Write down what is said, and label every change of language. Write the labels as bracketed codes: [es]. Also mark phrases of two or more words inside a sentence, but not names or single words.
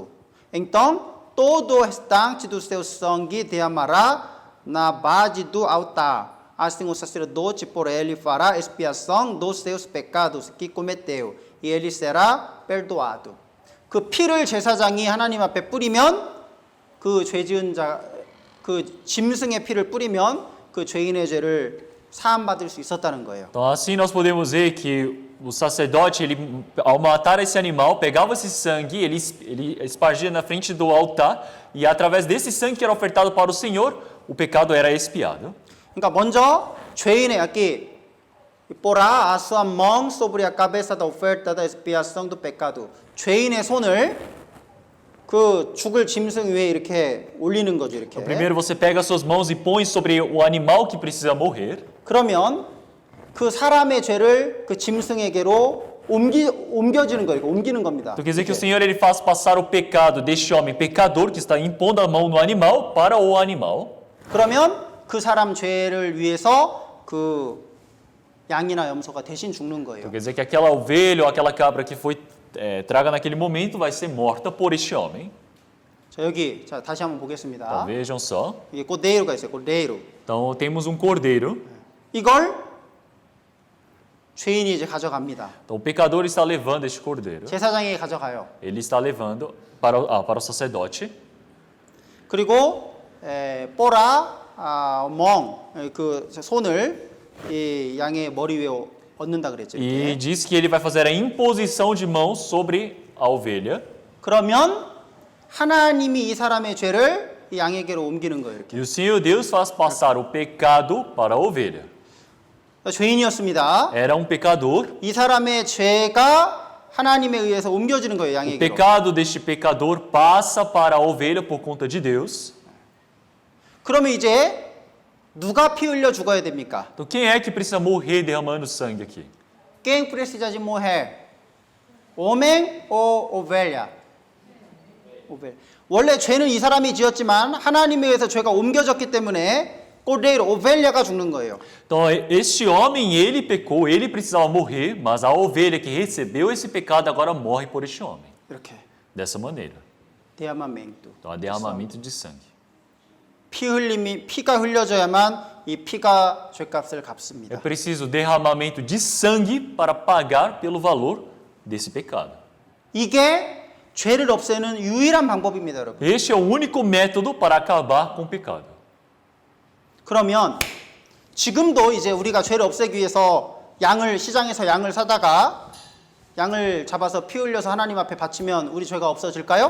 [pt] Então, todo o restante do seu sangue derramará na base do altar. Assim o sacerdote por ele fará expiação dos seus pecados que cometeu, e ele será perdoado. [ko] 그 피를 제사장이 하나님 앞에 뿌리면 그 죄지은 자, 그 짐승의 피를 뿌리면 그 죄인의 죄를 사함받을 수 있었다는 거예요. [pt] Então assim nós podemos ver que o sacerdote, ele, ao matar esse animal, pegava esse sangue, ele espargia na frente do altar, e através desse sangue que era ofertado para o Senhor, o pecado era expiado. [ko] 그러니까 먼저 죄인의 [pt] aqui porá a sua mão sobre a cabeça da oferta da expiação do pecado. [ko] 죄인의 손을 그 죽을 짐승 위에 이렇게 올리는 거죠, 이렇게. [pt] Então, primeiro você pega as suas mãos e põe sobre o animal que precisa morrer. [ko] 그러면 그 사람의 죄를 그 짐승에게로 옮겨지는 거예요. 옮기는 겁니다. [pt] Então quer dizer que o Senhor ele faz passar o pecado deste homem pecador que está impondo a mão no animal para o animal. [ko] 그러면 그 사람 죄를 위해서 그 양이나 염소가 대신 죽는 거예요. [pt] Então quer dizer que aquela ovelha ou aquela cabra que foi traga naquele momento vai ser morta por este homem. [ko] 자, 여기 자, 다시 한번 보겠습니다. [pt] Então vejam só. [ko] 이게 cordero가 있어요. [pt] cordeiro. Então temos um cordeiro. [ko] 이걸 죄인이 이제 가져갑니다. [pt] Então o pecador está levando este cordeiro. [ko] 제사장이 가져가요. [pt] Ele está levando para o sacerdote. [ko] 그리고 뽀라 그 손을 이 양의 머리 위에 얹는다 그랬죠. [pt] E diz que ele vai fazer a imposição de mãos sobre a ovelha. [ko] 그러면 하나님이 이 사람의 죄를 이 양에게로 옮기는 거예요. 이렇게. [pt] E o Senhor Deus faz passar o pecado para a ovelha. [ko] 죄인이었습니다. [pt] Era pecador. [ko] 이 사람의 죄가 하나님에 의해서 옮겨지는 거예요. [pt] O [ko] 양에게로. [pt] pecado deste pecador passa para a ovelha por conta de Deus. [ko] 그러면 이제 누가 피 흘려 죽어야 됩니까? [pt] Então quem é que precisa morrer derramando sangue aqui? Quem precisa de morrer? Homem ou ovelha? [ko] 오벨. 원래 죄는 이 사람이 지었지만 하나님에 의해서 죄가 옮겨졌기 때문에 cordeiro, ovelha가 죽는 거예요. [pt] Então este homem, ele pecou, ele precisava morrer, mas a ovelha que recebeu esse pecado agora morre por este homem. [ko] 이렇게 [pt] Dessa maneira. derramamento. Então há derramamento de sangue. [ko] 피가 흘려져야만 이 피가 죄값을 [pt] É [ko] 갚습니다. [pt] preciso derramamento de sangue para pagar pelo valor desse pecado. [ko] 이게 죄를 없애는 유일한 방법입니다, 여러분. [pt] Este é o único método para acabar com o pecado. [ko] 그러면 지금도 이제 우리가 죄를 없애기 위해서 시장에서 양을 사다가 양을 잡아서 피 흘려서 하나님 앞에 바치면 우리 죄가 없어질까요?